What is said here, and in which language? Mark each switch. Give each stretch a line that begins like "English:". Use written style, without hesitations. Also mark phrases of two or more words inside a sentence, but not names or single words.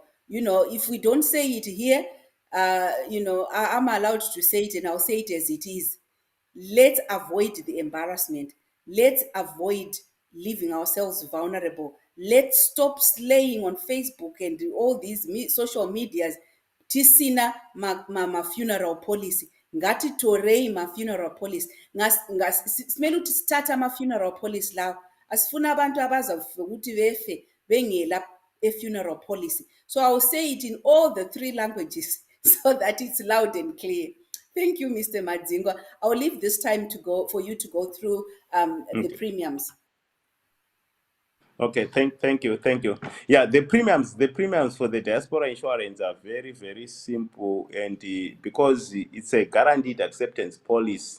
English: If we don't say it here, I'm allowed to say it, and I'll say it as it is. Let's avoid the embarrassment. Let's avoid leaving ourselves vulnerable. Let's stop slaying on Facebook and all these social medias.
Shona: Tisina ma-
English: funeral policy.
Shona: Ngatitorei ma-
English: funeral policy.
North Ndebele: Simele ukuthi sithathe ama-
English: funeral policy
North Ndebele: lawo. Asifuna abantu abazawufe ukuthi befe bengela
English: funeral policy. So I will say it in all the three languages so that it's loud and clear. Thank you, Mr. Madzingo. I'll leave this time to go for you to go through the Okay. premiums. Okay, thank you. Yeah, the premiums for the diaspora insurance are very, very simple, and because it's a guaranteed acceptance policy.